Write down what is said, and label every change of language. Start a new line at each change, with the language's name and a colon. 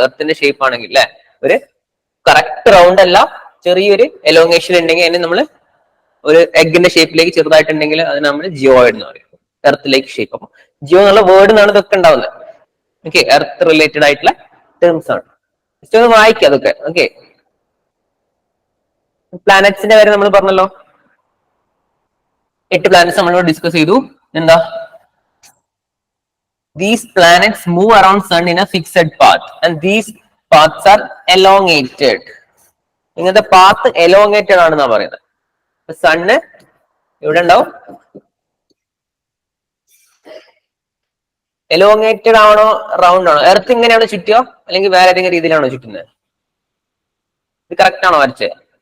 Malayalam: എർത്തിന്റെ shape ആണെങ്കിൽ അല്ലെ ഒരു കറക്റ്റ് റൗണ്ട് അല്ല, ചെറിയൊരു എലോങ്ങേഷൻ ഉണ്ടെങ്കിൽ അതിന് നമ്മൾ ഒരു എഗിന്റെ ഷേപ്പിലേക്ക് ചെറുതായിട്ടുണ്ടെങ്കിൽ അത് നമ്മൾ ജിയോയിഡ് എന്ന് പറയും. എർത്തിലേക്ക് ഷേപ്പ്. അപ്പൊ ജിയോ എന്നുള്ള വേർഡിനാണ് ഇതൊക്കെ ഉണ്ടാവുന്നത്. ഓക്കെ, എർത്ത് റിലേറ്റഡ് ആയിട്ടുള്ള ടേംസ് ആണ്. ജസ്റ്റ് ഒന്ന് വായിക്കുക അതൊക്കെ. ഓക്കെ, പ്ലാനറ്റ്സിന്റെ കാര്യം നമ്മൾ പറഞ്ഞല്ലോ, 8 പ്ലാനറ്റ്സ് നമ്മൾ ഡിസ്കസ് ചെയ്തു. എന്താ,
English: these planets move around sun in a fixed path and these paths are elongated.
Malayalam: ഇങ്ങനത്തെ പാത്ത് എലോങ്ങേറ്റഡ് ആണെന്നാ പറയുന്നത്. സണ്ണ് ഇവിടെ ഉണ്ടാവും, എലോങ്ങേറ്റഡ് ആണോ റൗണ്ട് ആണോ? എർത്ത് ഇങ്ങനെയാണോ ചുറ്റുക അല്ലെങ്കിൽ വേറെ ഏതെങ്കിലും രീതിയിലാണോ ചുറ്റുന്നത്? ഇത് കറക്റ്റ് ആണോ വരച്ചത്?